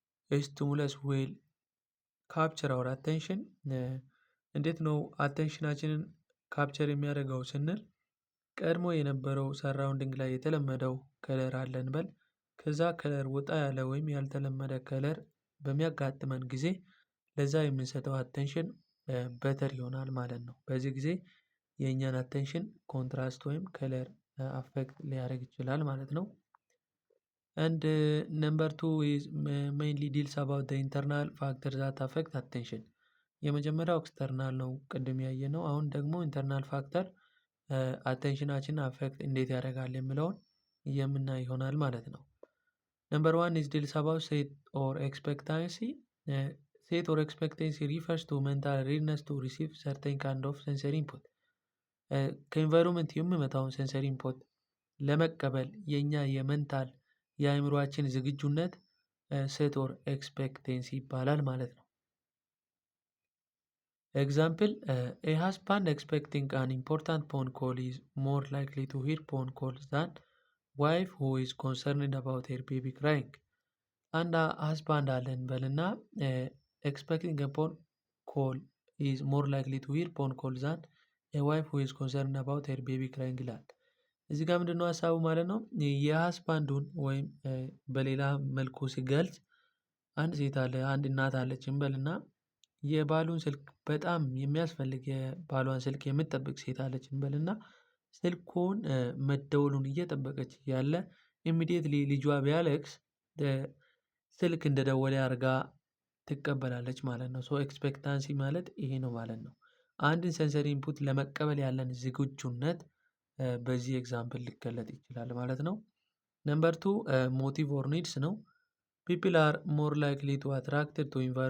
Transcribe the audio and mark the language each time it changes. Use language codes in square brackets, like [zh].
[en] stimulus will capture our attention። [am] እንዴት ነው አቴንሽናችንን ካፕቸር የሚያደርገው ስንል ቀድሞ የነበረው ሰራውንዲንግ ላይ የተለመደው ከለር አለን በል ከዛ ከለር ወጣ ያለ ወይም ያልተለመደ ከለር በሚያጋጥመን ጊዜ ለዛ የምንሰጠው አቴንሽን በተር ይሆናል ማለት ነው። በዚህ ጊዜ የእኛን አቴንሽን ኮንትራስት ወይም ከለር አፌክት ሊያደርግ ይችላል ማለት ነው። [en] and number 2 is mainly deals about the internal factors that affect attention. [am] የመጀመሪያው ኤክስተርናል ነው ቅድም ያየነው። አሁን ደግሞ ኢንተርናል ፋክተር አቴንሽናችን አፌክት እንዴት ያደርጋል የሚለውን የምናይ ይሆናል ማለት ነው። ነምበር 1 [en] is deals about set or expectancy. set or expectancy refers to mental readiness to receive certain kind of sensory input. [am] ከኢንቫይሮንመንት የሚመጣውን ሴንሰሪ ኢንፑት ለመቀበል የኛ የመንታል የአእምሮአችን ዝግጁነት set or expectancy ይባላል ማለት ነው። [en] Example, a husband expecting an important phone call is more likely to hear phone calls than wife who is concerned about her baby crying. አንድ husband [am] አለን በልና [en] expecting a phone call is more likely to hear phone calls than a wife who is concerned about her baby crying [am] ይላል። እዚህ ጋር ምንድነው ሀሳቡ ማለት ነው? የሀስባንዱን ወይም በሌላ መልኩ ሲገልጽ አንድ ሴት አለ አንድ እናት አለች እንበልና የባሉን ስልክ በጣም የሚያስፈልግ የባሏን ስልክ የምትጠብቅ ሴት አለች እንበልና ስልኩን መደወሉን እየጠበቀች ያለ ኢሚዲየትሊ ልጇ ቢያለቅስ ስልክ እንደደወለ አድርጋ ትቀበላለች ማለት ነው። ሶ ኤክስፔክታንሲ ማለት ይሄ ነው ማለት ነው። አንድን ሴንሰሪ ኢንፑት ለመቀበል ያለን ዝግጁነት በዚህ ኤግዛምፕል ሊገለጥ ይችላል ማለት ነው። ነምበር 2 ሞቲቭ ኦር ኒድስ ነው። [en] ፒፕል አር ሞር ላይክሊ ቱ አትራክትድ ቱ